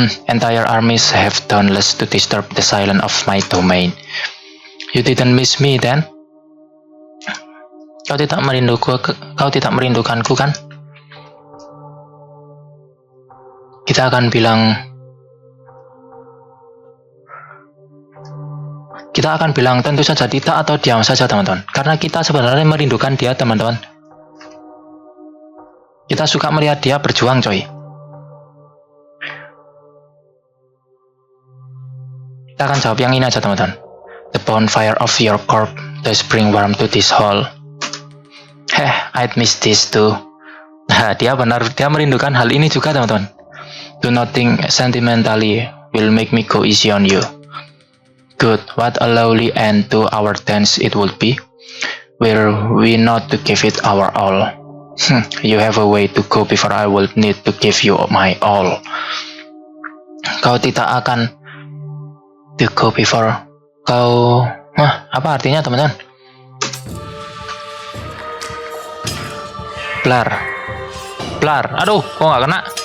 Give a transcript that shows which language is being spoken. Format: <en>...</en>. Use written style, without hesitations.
<en>Entire armies have done less to disturb the silence of my domain. You didn't miss me then?</en> <id>Kau tidak merindukanku kan? Kita akan bilang tentu saja tidak atau diam saja, teman-teman. Karena kita sebenarnya merindukan dia, teman-teman. Kita suka melihat dia berjuang, coy. Kita akan jawab yang ini aja, teman-teman.</id> <en>The bonfire of your corpse does bring warmth to this hall. I'd miss this too.</en> <id>Dia merindukan hal ini juga, teman-teman.</id> <en>Do nothing sentimentally will make me go easy on you. Good, what a lovely end to our dance it would be. Were we not to give it our all? You have a way to go before I will need to give you my all.</en> <id>Kau tidak akan</id> <en>to go before</en> <id>kau... apa artinya, teman-teman? Blar. Aduh, kok nggak kena?</id>